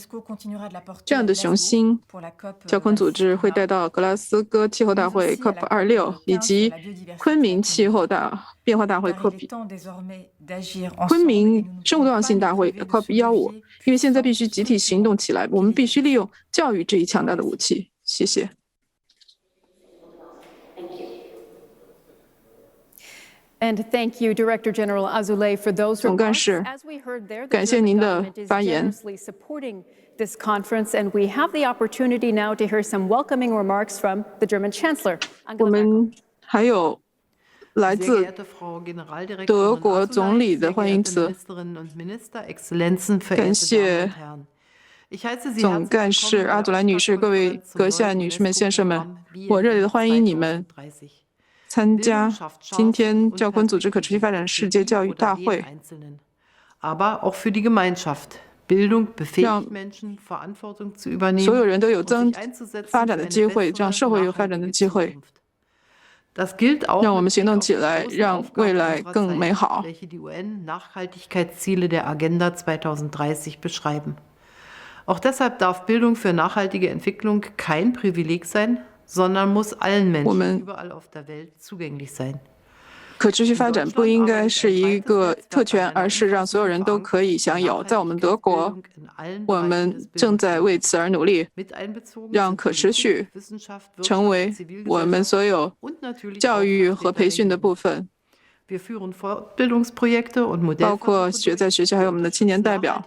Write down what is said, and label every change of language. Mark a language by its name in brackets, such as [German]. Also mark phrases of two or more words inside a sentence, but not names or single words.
[Chinese] 这样的雄心，教科文组织会带到格拉斯哥气候大会 COP26 以及昆明气候变化大会 昆明生物多样性大会 COP15，因为现在必须集体行动起来，我们必须利用教育这一强大的武器。谢谢。 [English] And thank you, Director General Azoulay, for those [Chinese] 总干 [English] remarks. [Chinese] 事， [English] As we heard there, the [Chinese] 感谢 [English] German [Chinese] 您的 [English] government is [Chinese] 发言。 [English] generously supporting this conference, and we have the opportunity now to hear some welcoming remarks from the German Chancellor, [Chinese] 我 [English] Angela Merkel. [Chinese] 们还有来 [German] Sehr [Chinese] 自 [German] geehrte Frau Generaldirektorin [Chinese] 德国 [German] Azoulay, [Chinese] 总理的 [German] sehr [Chinese] 欢迎 [German] geehrte [Chinese] 词。 [German] Ministerinnen und Minister, Exzellenzen, [Chinese] 感 [German] verehrte [Chinese] 谢 [German] Damen und Herren. Ich heiße Sie [Chinese] 总 [German] herzlich [Chinese] 干事 [German] willkommen [Chinese] 阿 [German] bei [Chinese] 祖 [German] der [Chinese] 莱女士、各位 [German] Auftaktkonferenz zum [Chinese] 阁下、 [German] neuen [Chinese] 女士们、先生们， [German] UNESCO-Programm [Chinese] 我热烈的欢迎你们 [German] 2030. [Chinese] 参加今天教科文组织可持续发展世界教育大会。 [German] Aber auch für die Gemeinschaft. Bildung befähigt Menschen, Verantwortung zu übernehmen [Chinese] 所有人都有 [German] und [Chinese] 增 [German] sich einzusetzen [Chinese] 发 [German] für [Chinese] 展的 [German] eine [Chinese] 机会，这样 [German] bessere, [Chinese] 社会有发展的 [German] nachhaltige [Chinese] 机会。 [German] Zukunft. Das gilt auch [Chinese] 让我们 [German] mit [Chinese] 行 [German] Blick [Chinese] 动 [German] auf [Chinese] 起 [German] die [Chinese] 来， [German] großen [Chinese] 让 [German] Aufgaben [Chinese] 未来 [German] unserer [Chinese] 更美 [German] Zeit, [Chinese] 好。 [German] welche die UN-Nachhaltigkeitsziele der Agenda 2030 beschreiben. Auch deshalb darf Bildung für nachhaltige Entwicklung kein Privileg sein, sondern muss allen Menschen überall auf der Welt zugänglich sein. [Chinese] 可持续发展不应该是一个特权，而是让所有人都可以享有。在我们德国，我们正在为此而努力，让可持续成为我们所有教育和培训的部分，包括在学校还有我们的青年代表。